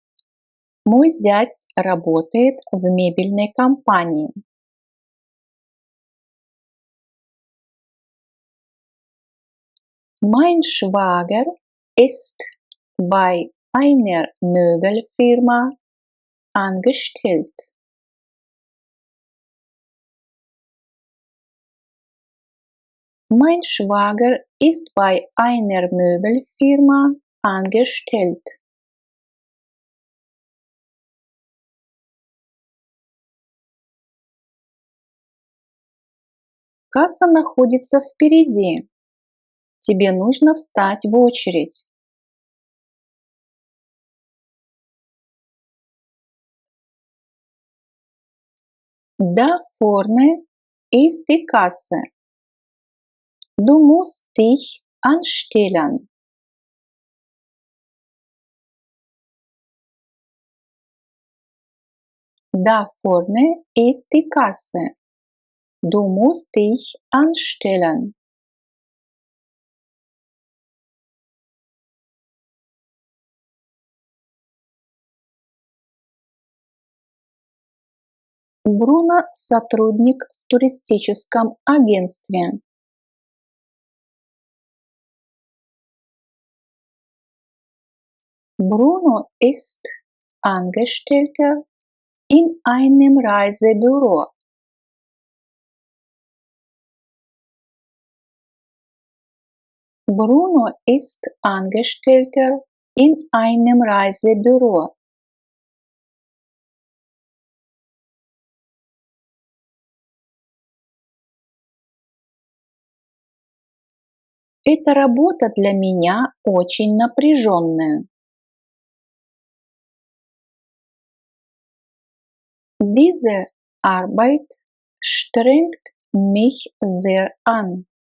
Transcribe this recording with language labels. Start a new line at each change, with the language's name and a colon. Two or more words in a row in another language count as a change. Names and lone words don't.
Russian: Мой зять работает в мебельной компании.
German: Mein Schwager ist bei einer Möbelfirma angestellt. Mein Schwager ist bei einer Möbelfirma angestellt.
Russian: Касса находится впереди. Тебе нужно встать в очередь.
German: Da vorne ist die Kasse. Du musst dich anstellen. Da vorne ist die Kasse. Du musst dich anstellen.
Russian: Бруно – сотрудник в туристическом агентстве.
German: Bruno ist Angestellter in einem Reisebüro. Bruno ist Angestellter in einem Reisebüro.
Russian: Эта работа для меня очень напряженная.
German: Diese Arbeit strengt mich sehr an.